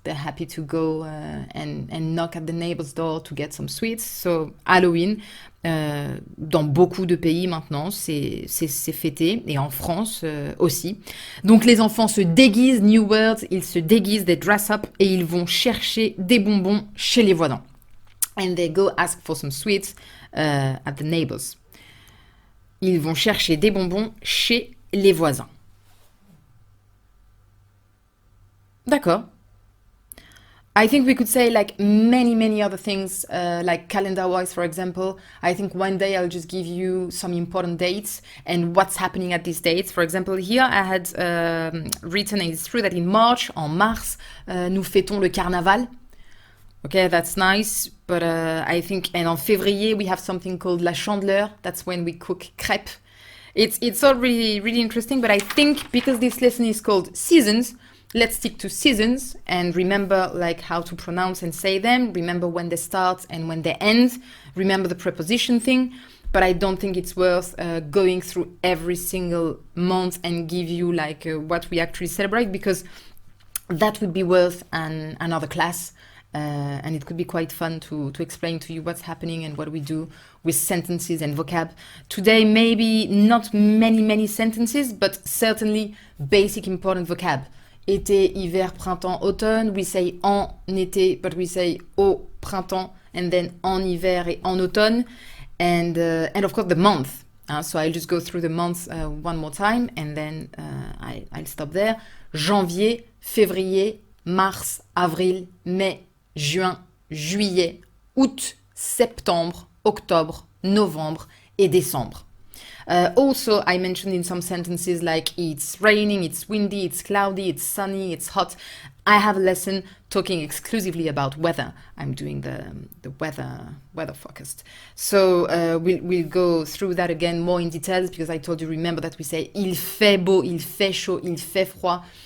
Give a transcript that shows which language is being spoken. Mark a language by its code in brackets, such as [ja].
[en] They're happy to go and knock at the neighbor's door to get some sweets. So Halloween, [fr] dans beaucoup de pays maintenant, c'est fêté, et en France aussi. Donc les enfants se déguisent, [en] new words, [fr] ils se déguisent, [en] they dress up, [fr] et ils vont chercher des bonbons chez les voisins. [en] And they go ask for some sweets at the neighbors. [fr] Ils vont chercher des bonbons chez les voisins. D'accord. [en] I think we could say like many other things, like calendar-wise, for example. I think one day I'll just give you some important dates and what's happening at these dates. For example, here I had written, and it's true that in March, [fr] en mars, nous fêtons le carnaval. [en] Okay, that's nice, but I think, and en février, we have something called la chandeleur. That's when we cook crêpes. It's all really interesting, but I think because this lesson is called seasons, let's stick to seasons and remember like how to pronounce and say them. Remember when they start and when they end. Remember the preposition thing. But I don't think it's worth going through every single month and give you like what we actually celebrate, because that would be worth another class. And it could be quite fun to explain to you what's happening and what we do with sentences and vocab. Today, maybe not many sentences, but certainly basic important vocab. [fr] Été, hiver, printemps, automne. [en] We say en été, but we say au printemps, and then en hiver [fr] et en automne. [en] And of course the month. So I'll just go through the months one more time, and then I'll stop there. [fr] Janvier, février, mars, avril, mai, juin, juillet, août, septembre, octobre, novembre et décembre. [en] Also, I mentioned in some sentences like it's raining, it's windy, it's cloudy, it's sunny, it's hot. I have a lesson talking exclusively about weather. I'm doing the weather forecast. So we'll go through that again more in details, because I told you, remember that we say [fr] il fait beau, il fait chaud, il fait froid.